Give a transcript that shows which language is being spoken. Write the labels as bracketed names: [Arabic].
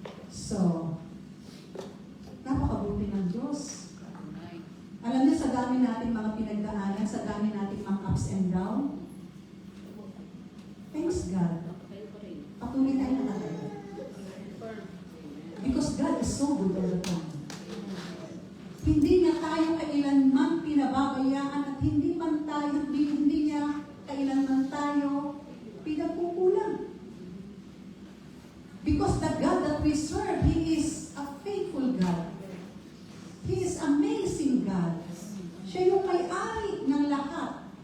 [Filipino] So, napakabuti ng Diyos. Alam niyo, sa dami natin mga pinagdaanan, sa dami natin mga [English] ups and down, thanks God. [Filipino] Patuloy tayo na tayo. [English] Because God is so good all the time. [Filipino] Hindi niya tayo kailanman pinababayaan at hindi niya kailanman tayo pinagkukulang. [English] Because the God that we serve, He is a faithful God. He is amazing God. [Filipino] Siya yung may-ari ng lahat.